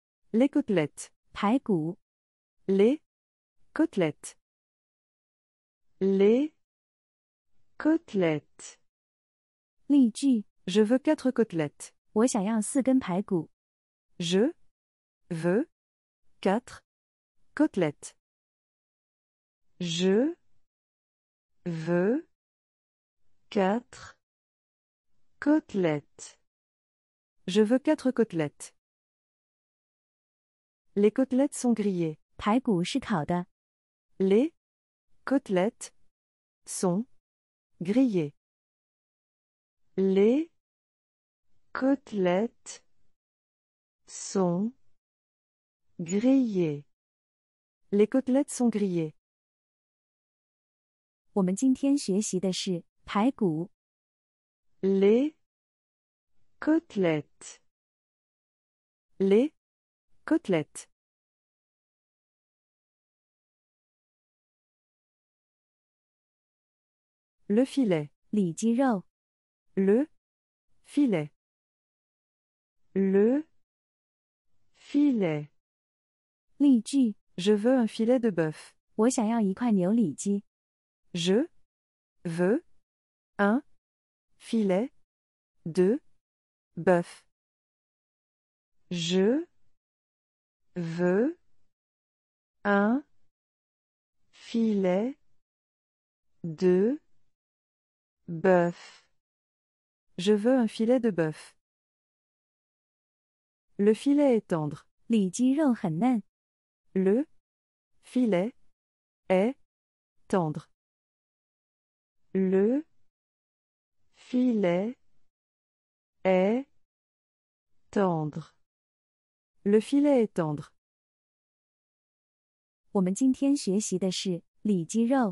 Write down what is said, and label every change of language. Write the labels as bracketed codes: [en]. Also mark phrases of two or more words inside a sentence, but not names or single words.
[fr] Les côtelettes. [zh] 排骨。 [fr] Les côtelettes. Les côtelettes. [zh] 例句： [fr] Je veux 4 côtelettes. [zh] 我想要4根排骨。 [fr] Je veux 4 côtelettes. Je veux 4 côtelettes. Je veux 4 côtelettes. Les côtelettes sont grillées. [zh] 排骨是烤的。 [fr] Les côtelettes sont grillées. Les côtelettes sont grillées. Les côtelettes sont grillées. [zh] 我们今天学习的是排骨。 [fr] Les côtelettes. Les côtelettes. Le filet. [zh] 里脊肉。 [fr] Le filet. Le filet. [zh] 例句： [fr] Je veux un filet de bœuf. [zh] 我想要一块牛里脊。 [fr] Je veux un filet de bœuf. Je veux un filet de bœuf. Je veux un filet de bœuf. Le filet est tendre. [zh] 里脊肉很嫩。 [fr] Le filet est tendre. Le filet est tendre. Le filet est tendre. [zh] 我们今天学习的是里脊肉。